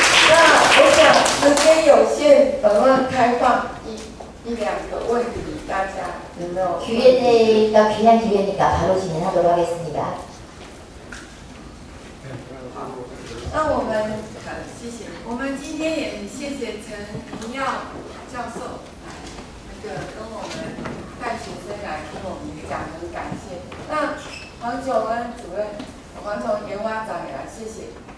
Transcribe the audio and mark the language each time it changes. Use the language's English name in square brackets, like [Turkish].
[Chinese] 那我想时间有限，我们开放一两个问题，大家有没有？ [Korean] Q&A가 귀한 기회니까 바로 진행하도록 하겠습니다. [Chinese] 那我们谢谢，我们今天也谢谢陈明耀教授来那个跟我们带学生来听我们讲，很感谢。那黄九恩主任、黄总研发长也来，谢谢。